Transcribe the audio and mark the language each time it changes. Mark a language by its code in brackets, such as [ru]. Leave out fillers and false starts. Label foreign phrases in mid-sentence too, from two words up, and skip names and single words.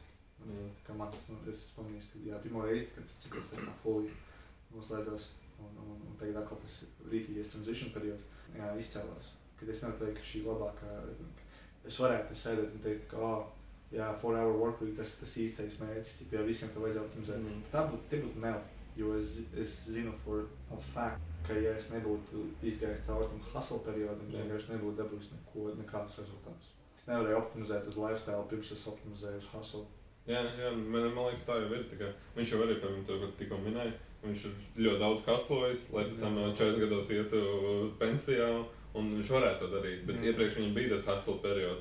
[lv] Kā man tas, es pamanīju, ka pirmo reizi, kad tas cikls tā kā fully noslēdzās, un tagad atkal tas rītīgais transition periods, izcēlās. Kad es nevaru ka šī labākā, es varētu sēdēt un teikt, ka [en] 4-hour workweek, [lv] tas īstais mērķis, ja visiem to vajadzētu optimizēt. Tie būtu meli, jo es zinu [en] for a fact, [lv] ka ja es nebūtu izgājis cauri tam hustle periodam, es vienkārši nebūtu dabūjis nekādus rezultātus. Es nevarēju optimizēt uz lifestyle, pirms es optimizēju uz hustle. Jā, man liekas, tā jau ir. Viņš jau arī, piemēram, tikko minēja, viņš ir ļoti daudz hustlojis, lai pēc tam 40 gados ietu pensijā, un viņš varētu to darīt, bet iepriekš viņam bija tas hustle periods.